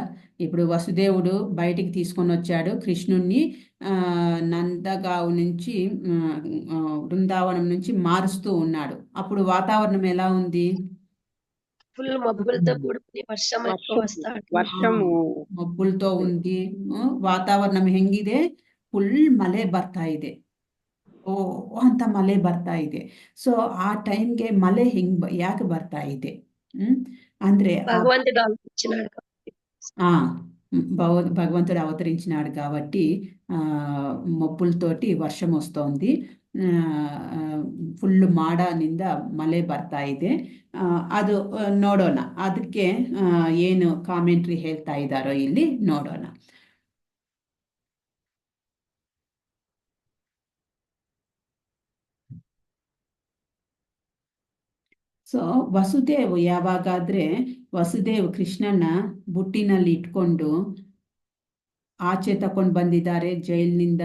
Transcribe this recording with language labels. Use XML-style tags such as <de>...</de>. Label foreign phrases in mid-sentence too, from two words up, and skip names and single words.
<te>ఇప్పుడు వసుదేవుడు బయటికి తీసుకొని వచ్చాడు కృష్ణుణ్ణి, నందగావు నుంచి బృందావనం నుంచి మారుస్తూ ఉన్నాడు. అప్పుడు వాతావరణం ఎలా ఉంది? ఫుల్ మబ్బులతో కూడుకుని మబ్బులతో ఉంది.</te> <kn>వాతావరణం ಹೆಂಗಿದೆ? ಫುಲ್ ಮಳೆ ಬರ್ತಾ ಇದೆ. ಓ ಅಂತ ಮಳೆ ಬರ್ತಾ ಇದೆ. ಸೊ ಆ ಟೈಮ್ಗೆ ಮಳೆ ಯಾಕೆ ಬರ್ತಾ ಇದೆ? ಅಂದ್ರೆ ఆ</kn> <te>భగవంతుడు ఆలోచించినాడు కాబట్టి. ఆ, భగవంతుడు అవతరించినాడు కాబట్టి ఆ, మబ్బులతోటి వర్షం వస్తోంది.</te> <kn>ಫುಲ್ ಮಾಡಾನಿಂದ ಮಳೆ ಬರ್ತಾ ಇದೆ. ಅದು ನೋಡೋಣ. ಅದಕ್ಕೆ ಏನು ಕಾಮೆಂಟ್ರಿ ಹೇಳ್ತಾ ಇದ್ದಾರೋ ಇಲ್ಲಿ ನೋಡೋಣ. ಸೊ ವಸುದೇವ್ ಯಾವಾಗಾದ್ರೆ ವಸುದೇವ್ ಕೃಷ್ಣನ ಬುಟ್ಟಿನಲ್ಲಿ ಇಟ್ಕೊಂಡು ಆಚೆ ತಕೊಂಡು ಬಂದಿದ್ದಾರೆ ಜೈಲಿನಿಂದ.</kn>